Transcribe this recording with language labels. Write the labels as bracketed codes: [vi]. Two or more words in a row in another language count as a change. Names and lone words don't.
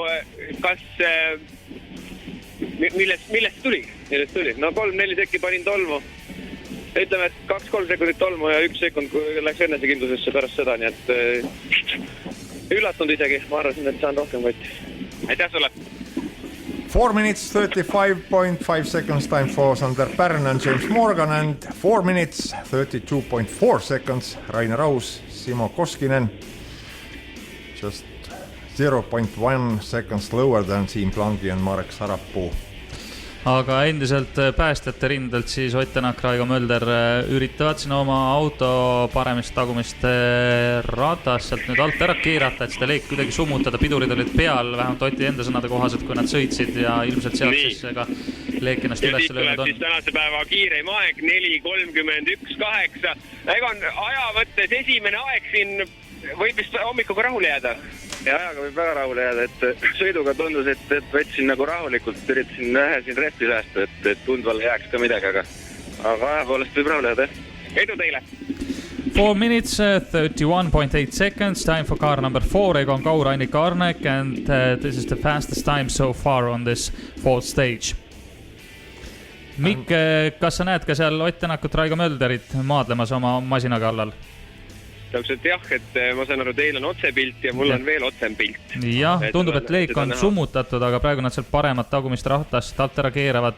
[et] Kas... Millest tuli? No 3-4 sekki panin tolmu. Ütleme, et 2-3 sekundit tolmu ja 1 sekund läks enesekindlusesse pärast seda, nii et üllatunud isegi. Ma arvasin, et saan rohkem kotti. Aitäh sulle! [en] 4 minutes 35.5 seconds time for Sander Pärn and James Morgan and 4 minutes 32.4 seconds Rainer Aus, Simo Koskinen. Just 0.1 seconds lower than Siim Plangi and Marek Sarapuu. [et] Aga endiselt päästjate rindelt siis Ott Tänak, Raigo Mölder üritavad siin oma auto paremist tagumist ratast sealt nüüd alt ära keerata, et seda leik kuidagi summutada. Pidurid olid peal, vähemalt Oti enda sõnade kohaselt, kui nad sõitsid ja ilmselt sealt siis ka leik ennast üles löönud on. Siis tänase päeva kiireim aeg 4:31.8. Ega on aja võttes esimene aeg siin võib vist hommikuga rahule jääda. Ja ajaga võib väga rahule jääda, et sõiduga tundus, et võtsin nagu rahulikult, üritasin vähe siin rehti säästa, et tundvale jääks ka midagi, aga aja poolest võib rahule jääda. Edu teile! [en] 4 minutes 31.8 seconds, time for car number 4, Egon Kaur, Aini Karnek, and this is the fastest time so far on this fourth stage. [et] Mikk, kas sa näed ka seal Ott Tänakut, Raigo Mölderit maadlemas oma masina kallal? Täpselt jah, et ma saan aru, teil on otsepilt ja mul on veel otsem pilt. Jah, tundub, et leek on summutatud, aga praegu nad sealt paremat tagumist rahtast alt ära keeravad.